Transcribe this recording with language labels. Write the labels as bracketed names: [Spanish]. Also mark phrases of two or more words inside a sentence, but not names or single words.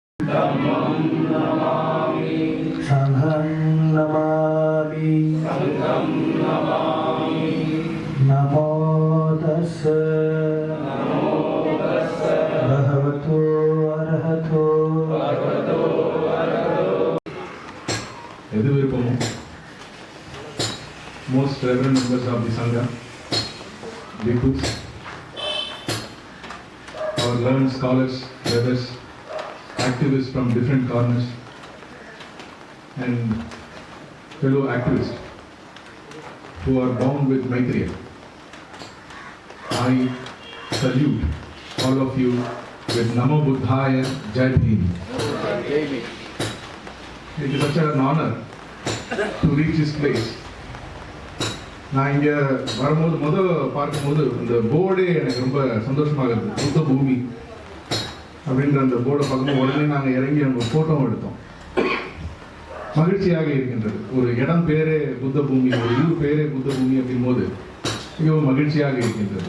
[Pali] संघं नमामि नमो तस्स भगवतो अरहतो [Tamil] எது விருப்பமோ [English] most reverend members of the Sangha, bhikkhus, our learned scholars, brothers, activists from different corners, and fellow activists who are bound with Maitreya. I salute all of you with [Pali] Namo Buddhaya [Hindi] Jai Bhim. [English] It is such an honor to reach this place. [Tamil] நான் இங்கே வரும்போது பார்க்கும்போது இந்த போர்டே எனக்கு ரொம்ப சந்தோஷமாக இருக்குது. புத்த பூமி அப்படின்ற அந்த போர்டை பார்க்கும்போது உடனே நாங்கள் இறங்கி நம்ம ஃபோட்டோவும் எடுத்தோம். மகிழ்ச்சியாக இருக்கின்றது. ஒரு இடம் பேரே புத்த பூமி, ஒரு ஊர் பேரே புத்த பூமி அப்படின் போது மிகவும் மகிழ்ச்சியாக இருக்கின்றது.